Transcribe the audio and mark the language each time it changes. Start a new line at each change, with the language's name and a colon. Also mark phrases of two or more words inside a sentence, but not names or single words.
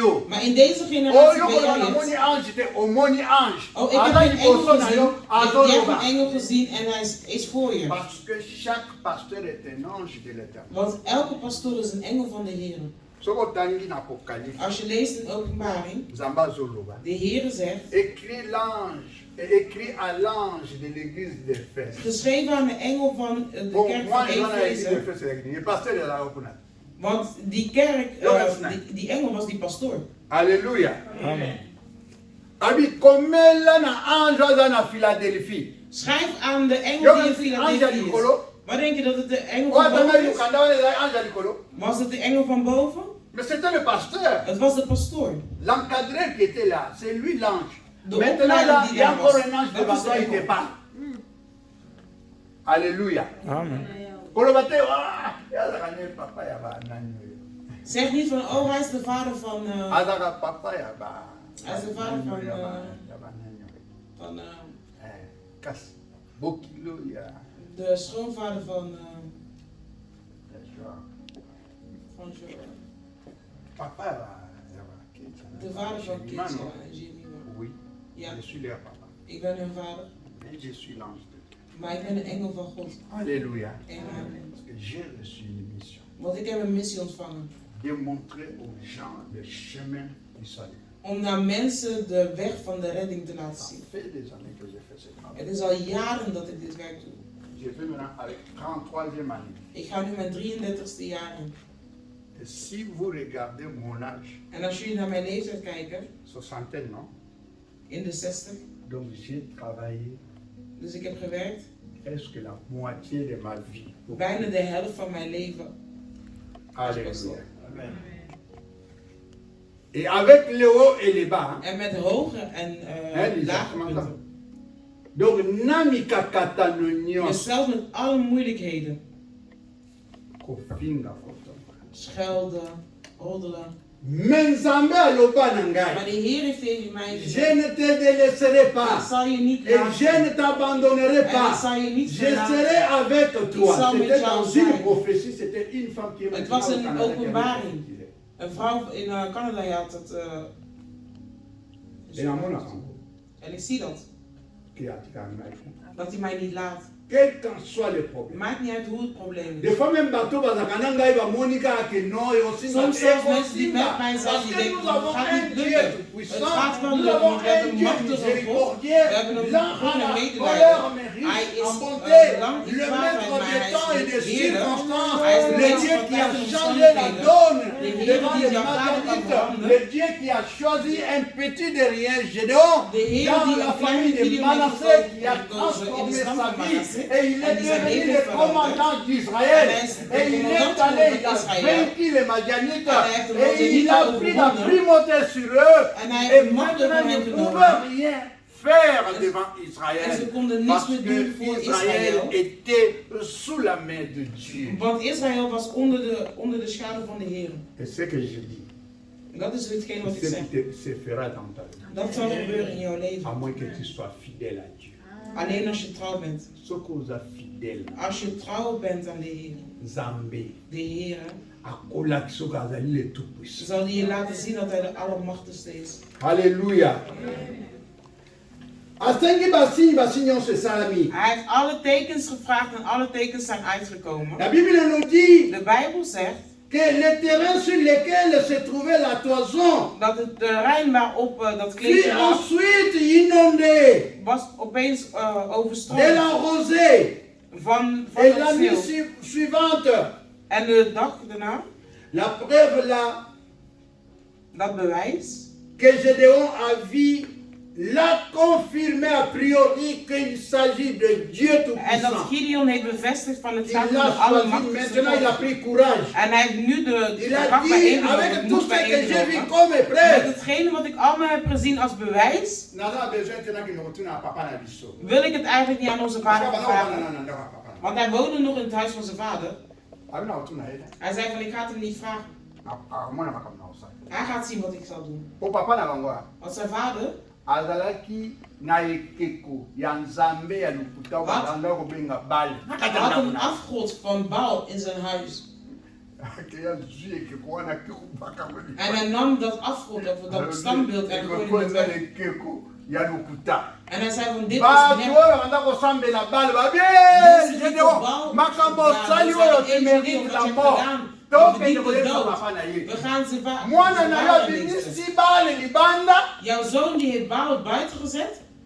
Dutch: Maar in deze generatie ben jij het. Oh, ik heb een engel gezien. Je hebt een engel gezien en hij is voor je. Want elke pastoor is een engel van de Heer. Als je leest in Openbaring, de Heer zegt,
French: écrit à l'ange de l'église d'Éphèse.
Dutch: Geschreven aan de engel van de kerk van Efeze. Want die kerk, die engel was die pastoor.
French: Alléluia. Amen.
Lingala: Abi komela na ange na Philadelphie.
Dutch: Schrijf aan de engel die in Philadelphie is. Wat denk je dat het de engel van boven is? Was het de engel van boven?
French: Mais c'était le pasteur.
Dutch: Het was de pastoor.
French: L'encadreur qui était là, c'est lui l'ange. Maintenant là, il y a encore un ange devant toi, il te parle. Alléluia. Amen.
Dutch: Zeg niet van, oh hij is de vader van... hij is de vader van... de schoonvader van Papa, de vader van Kees, oui, ja.
French: Je suis leur papa.
Dutch: Ik ben hun vader.
French: Et je suis l'ange de Dieu.
Dutch: Maar ik ben een engel van God.
French: Alléluia. Amen. Parce que j'ai reçu une mission.
Dutch: Want ik heb een missie ontvangen.
French: Démontrer aux gens le chemin du salut.
Dutch: Om naar mensen de weg van de redding te laten zien.
French: Ça fait des années que j'ai fait ce travail.
Dutch: Het is al jaren dat ik dit werk doe.
French: J'ai fait maintenant avec 33e année.
Dutch: Ik ga nu mijn 33ste jaar in.
French: Et si vous regardez mon âge,
Dutch: En als jullie naar mijn leeftijd kijken,
French: soixantaine, non?
Dutch: in de 60.
French: Donc j'ai travaillé
Dutch: Dus ik heb gewerkt.
French: presque la moitié de ma vie.
Dutch: Bijna de helft van mijn leven.
French: Alléluia. Amen. Et avec les hauts et les bas.
Dutch: En met hoge en lage punten.
Lingala: Donc namika katanonyo.
Dutch: Dus zelfs met alle moeilijkheden.
Lingala: Kofinga.
Dutch: Schelden, roddelen. Maar de Heer heeft tegen mij je gezegd:
French: ne te délaisserai pas.
Dutch: Ik zal je niet Et laten.
French: je ne t'abandonnerai
Dutch: En ik pas. zal je niet Je verlaten.
French: serai avec toi.
Dutch: zal met C'était jou dans zijn.
French: une prophétie, c'était une femme qui est
Dutch: Het was
French: maintenant au
Dutch: een
French: Canada qui
Dutch: openbaring.
French: avait dit.
Dutch: Een vrouw in Canada had het. En ik zie dat. Dat hij mij niet laat.
French: Quel qu'en soit le problème.
Dutch: Maakt niet uit hoe het probleem is.
French: Des fois même
Lingala: bateau bazakana ngai ba monika
French: que non et aussi
Dutch: Soms zelfs mensen die met mij zijn, die denken: het gaat niet lukken. Het gaat wel lukken, we hebben een machtige God. We hebben een God en medelijden. Hij is lang in kwaadheid, maar hij is de Heer. Hij is de
French: Dieu qui a changé la donne devant les Madianites. Le Dieu qui a choisi un petit derrière Gédéon dans la famille de Manasseh qui a transformé sa vie. Et il est devenu le commandant d'Israël. Et il est allé, il a vaincu les Madianites. Et il a pris la primauté sur eux. Et maintenant, ils ne pouvaient rien faire devant Israël. Parce que Israël était sous la main de Dieu.
Dutch: Want Israël was onder de schaduw van de Heer.
French: Et ce que je dis.
Dutch: Dat is hetgeen wat ik zeg.
French: Se fera dans ta vie.
Dutch: Dat zal gebeuren in jouw leven.
French: À moins que tu sois fidèle à Dieu.
Dutch: Alleen als je trouw bent. Als je trouw bent aan de Heer. Zambé. De Heer. Tout-puissant. Zal hij je laten zien dat hij de Allermachtigste is. Halleluja. Hij heeft alle tekens gevraagd en alle tekens zijn uitgekomen. De Bijbel zegt
French: que le terrain sur lequel se trouvait la toison
Dutch: dat het terrein waarop dat kleedje lag,
French: ensuite inondé,
Dutch: was opeens overstroomd.
French: De la rosée.
Dutch: Van
French: et la nuit suivante.
Dutch: En de dag daarna.
French: La preuve là.
Dutch: Dat bewijs.
French: Que Gédéon a vu. La confirmé a priori qu'il s'agit de Dieu tout-puissant.
Dutch: En dat Gideon heeft bevestigd van het gaat om de Allermachtigste God.
French: Il a pris courage.
Dutch: En hij heeft nu de kracht
French: avec tout ce que j'ai vu comme preuve.
Dutch: Met hetgene wat ik allemaal heb gezien als bewijs. Wil ik het eigenlijk niet aan onze vader vragen. Want hij woonde nog in het huis van zijn vader. Hij zei van: ik ga het hem niet vragen. Hij gaat zien wat ik zal doen. Want zijn vader
Lingala: azalaki na ekeko ya nzambe ya lokuta bazanga kobenga Baal.
Dutch: Hij had een afgod van Baal in zijn huis. En hij nam dat afgod, of dat standbeeld, en gooide het weg. En hij zei van: dit is we gaan ze jouw zoon die heeft Baal buiten gezet.